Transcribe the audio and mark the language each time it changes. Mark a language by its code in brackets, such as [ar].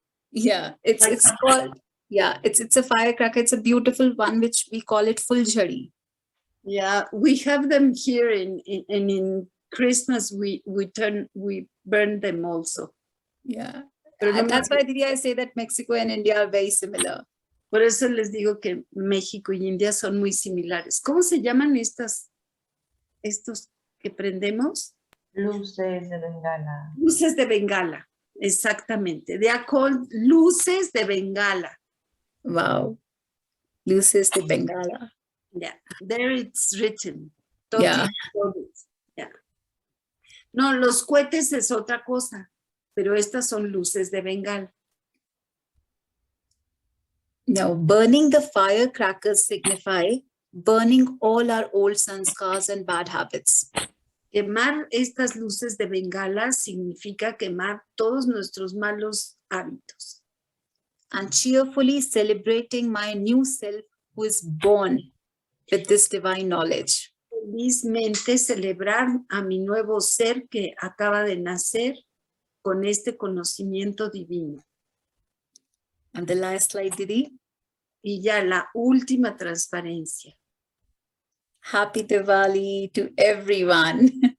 [en] Yeah, it's called, yeah, it's a firecracker. It's a beautiful one, which we call it Fuljhari. Yeah, we have them here in Christmas. We burn them also. Yeah, [es] Pero [en] and that's why, Didi, I say that Mexico and India are very similar. [es] Por eso les digo que México y India son muy similares. ¿Cómo se llaman estos que prendemos? Luces de bengala. Luces de bengala, exactamente. [en] They are called luces de bengala. [es] Wow. Luces de Bengala. [en] Yeah, there it's written. Yeah. Yeah. [es] No, los cohetes es otra cosa, pero estas son luces de bengala. [en] Now, burning the firecrackers signify burning all our old sanskars and bad habits. [es] Quemar estas luces de bengala significa quemar todos nuestros malos hábitos. [en] And cheerfully celebrating my new self who is born with this divine knowledge. [es] Felizmente celebrar a mi nuevo ser que acaba de nacer con este conocimiento divino. [en] And the last slide, Didi. [es] Y ya la última transparencia. [en] Happy Diwali to everyone.